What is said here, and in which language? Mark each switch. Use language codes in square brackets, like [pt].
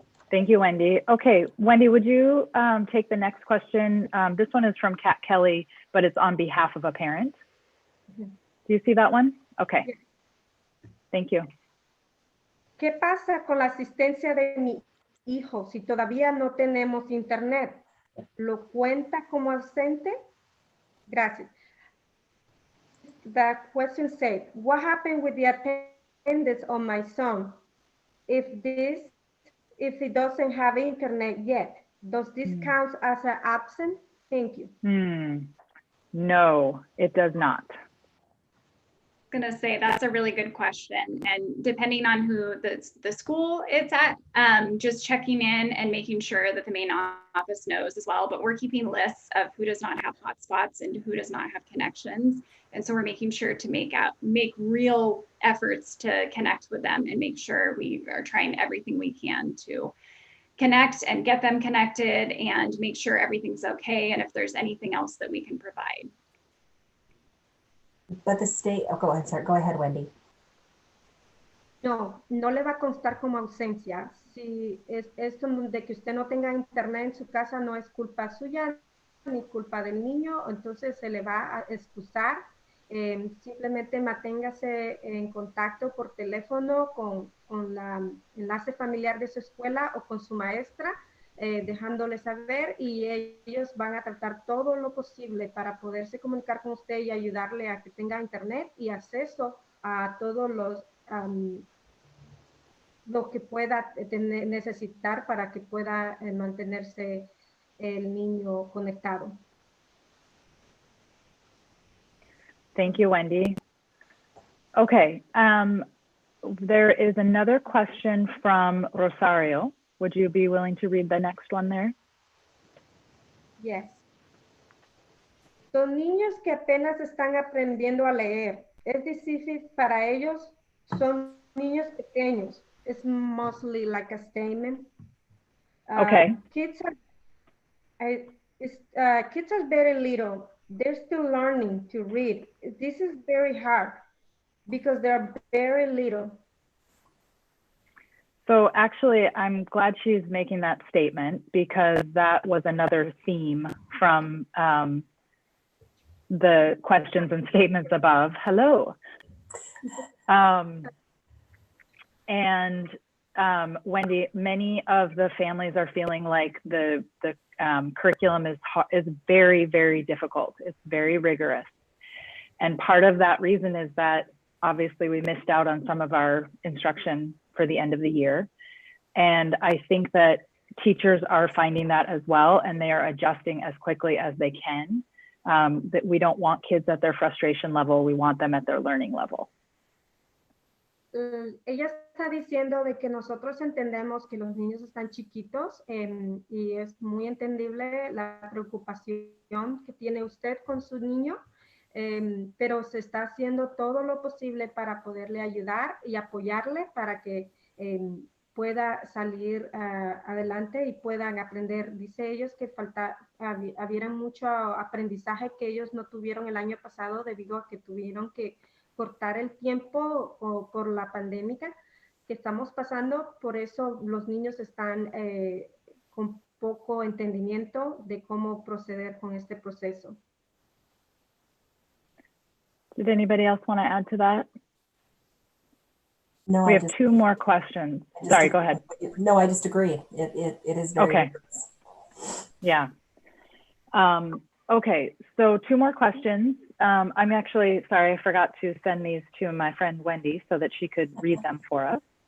[en] Thank you, Wendy. Okay, Wendy, would you take the next question? This one is from Kat Kelly, but it's on behalf of a parent. Do you see that one? Okay. Thank you. [es] ¿Qué pasa con la asistencia de mi hijo si todavía no tenemos internet? ¿Lo cuenta como ausente? Gracias. [en] The question said, what happened with the attendance on my son? If he doesn't have internet yet, does this count as an absent? Thank you. No, it does not. Going to say that's a really good question, and depending on who the school it's at, just checking in and making sure that the main office knows as well. But we're keeping lists of who does not have hotspots and who does not have connections, and so we're making sure to make real efforts to connect with them and make sure we are trying everything we can to connect and get them connected and make sure everything's okay, and if there's anything else that we can provide. But the state, go ahead, Wendy. [es] No le va a constar como ausencia. Si es de que usted no tenga internet en su casa, no es culpa suya ni culpa del niño, entonces se le va a excusar. Simplemente manténgase en contacto por teléfono con la enlace familiar de su escuela o con su maestra, dejándole saber, y ellos van a tratar todo lo posible para poderse comunicar con usted y ayudarle a que tenga internet y acceso a todos lo que pueda necesitar para que pueda mantenerse el niño conectado. [en] Thank you, Wendy. Okay, there is another question from Rosario. Would you be willing to read the next one there? Yes. [es] Son niños que apenas están aprendiendo a leer. Es difícil para ellos. Son niños pequeños. [en] It's mostly like a statement. Okay. Kids are very little. They're still learning to read. This is very hard because they're very little. So actually, I'm glad she's making that statement because that was another theme from the questions and statements above. Hello. Wendy, many of the families are feeling like the curriculum is very, very difficult. It's very rigorous. And part of that reason is that obviously we missed out on some of our instruction for the end of the year. And I think that teachers are finding that as well, and they are adjusting as quickly as they can. That we don't want kids at their frustration level, we want them at their learning level. [es] Ella está diciendo de que nosotros entendemos que los niños están chiquitos y es muy entendible la preocupación que tiene usted con su niño, pero se está haciendo todo lo posible para poderle ayudar y apoyarle para que pueda salir adelante y puedan aprender. Dice ellos que había mucho aprendizaje que ellos no tuvieron el año pasado debido a que tuvieron que cortar el tiempo por la pandemia que estamos pasando. Por eso los niños están con poco entendimiento de cómo proceder con este proceso. [en] Did anybody else want to add to that? No, we have two more questions. Sorry, go ahead. No, I just agree. It is very okay. Yeah. Okay, so two more questions. I'm actually, sorry, I forgot to send these to my friend Wendy so that she could read them for us.